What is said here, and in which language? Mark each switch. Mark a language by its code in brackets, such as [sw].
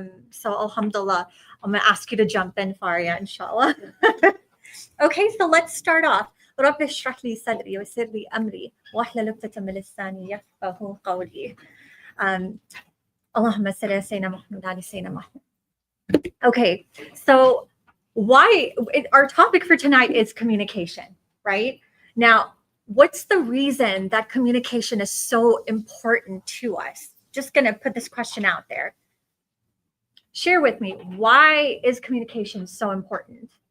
[en] So alhamdulillah, I'm going to ask you to jump in, Faria, inshallah. Okay, so let's start off. [ar] رب اشرح لي صدري ويسر لي أمري واحلل عقدة من لساني يفقهوا قولي. اللهم صل على سيدنا محمد وعلى سيدنا محمد. [en] Okay, so our topic for tonight is communication, right? Now, what's the reason that communication is so important to us? Just going to put this question out there. Share with me, why is communication so important?